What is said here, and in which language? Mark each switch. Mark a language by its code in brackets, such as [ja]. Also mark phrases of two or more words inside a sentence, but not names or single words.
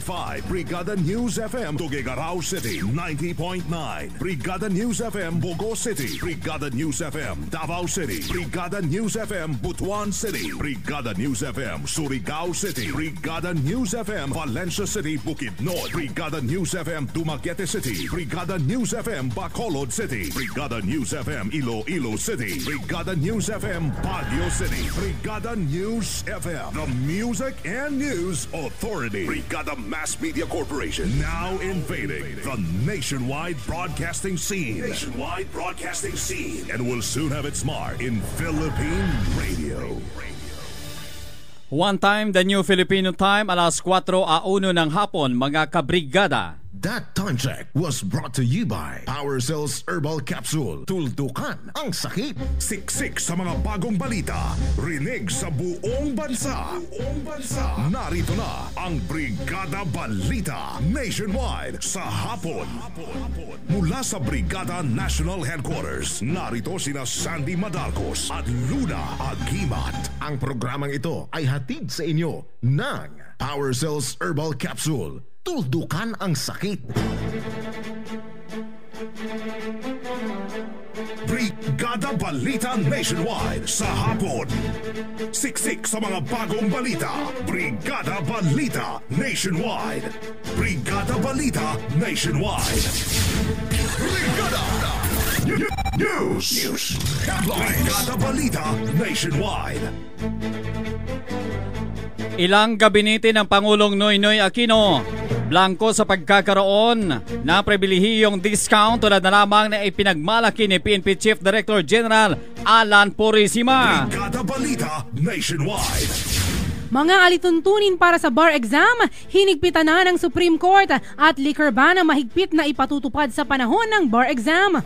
[en] Brigada News FM Tuguegarao City, 90.9 Brigada News FM Bogo City, Brigada News FM Davao City, Brigada News FM Butuan City, Brigada News FM Surigao City, Brigada News FM Valencia City, Bukidnon, Brigada News FM Dumaguete City, Brigada News FM Bacolod City, Brigada News FM Iloilo City, Brigada News FM Baguio City, Brigada News FM, the music and news authority. Brigada Mass Media Corporation, now invading the nationwide broadcasting scene. And will soon have its mark in Philippine radio. One time, the new Filipino time, [tl] alas 4:01 ng hapon, mga kabrigada. [en] That time check was brought to you by Power Cells Herbal Capsule. [tl] Tuldukan ang sakit. Siksik sa mga bagong balita. Rinig sa buong bansa. Narito na ang Brigada Balita Nationwide sa hapon. Mula sa Brigada National Headquarters, narito sina Sandy Madarcos at Luna Agimat. Ang programang ito ay hatid sa inyo ng Power Cells Herbal Capsule. Tuldukan ang sakit. Brigada Balita Nationwide sa hapon. Siksik sa mga bagong balita. Brigada Balita Nationwide. Brigada Balita Nationwide. Brigada News Headlines. Brigada Balita Nationwide. Ilang gabinete ng Pangulong Noynoy Aquino blanco sa pagkakaroon ng pribilehiyong discount tulad na lamang na ipinagmalaki ni PNP Chief Director General Alan Purisima. Brigada Balita Nationwide. Mga alituntunin para sa [en] bar exam, [tl] hinigpitan na ng Supreme Court at [en] liquor ban [tl] na mahigpit na ipatutupad sa panahon ng [en] bar exam.